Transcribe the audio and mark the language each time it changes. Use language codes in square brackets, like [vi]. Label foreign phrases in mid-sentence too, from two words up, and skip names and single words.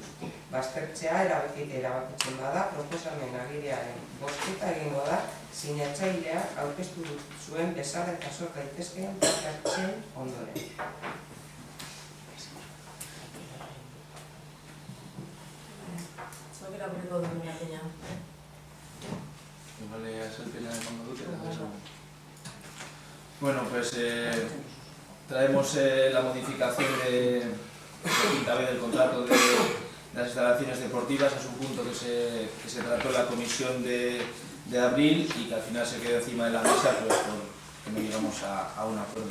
[eu] Baztertzea erabakitzen bada, proposamen agiriaren bozketa egingo da, sinatzaileak aurkeztu zuen bezala eta sor daitezkeen parte ondoren. Zok irakurriko dugu Martina. Vale, azalpena emango dute. [es] Bueno, pues traemos la modificación de quinta vez del contrato de las instalaciones deportivas. Es un punto que se trató en la comisión de abril y que al final se quedó encima de la mesa, pues porque no llegamos a un acuerdo.